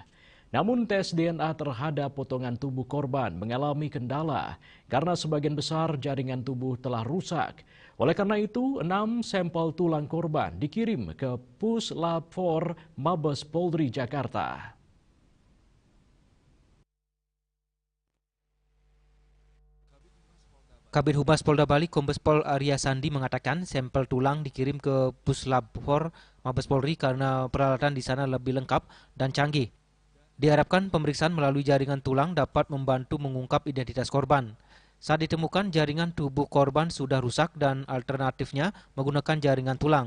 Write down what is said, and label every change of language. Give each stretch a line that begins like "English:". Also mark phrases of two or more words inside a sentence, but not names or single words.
Indonesian: Namun tes DNA terhadap potongan tubuh korban mengalami kendala karena sebagian besar jaringan tubuh telah rusak. Oleh karena itu, 6 sampel tulang korban dikirim ke Puslab 4 Mabes Polri Jakarta. Kabid Humas Polda Bali Kombes Pol Arya Sandi mengatakan sampel tulang dikirim ke Puslab 4 Mabes Polri karena peralatan di sana lebih lengkap dan canggih. Diharapkan pemeriksaan melalui jaringan tulang dapat membantu mengungkap identitas korban. Saat ditemukan jaringan tubuh korban sudah rusak dan alternatifnya menggunakan jaringan tulang.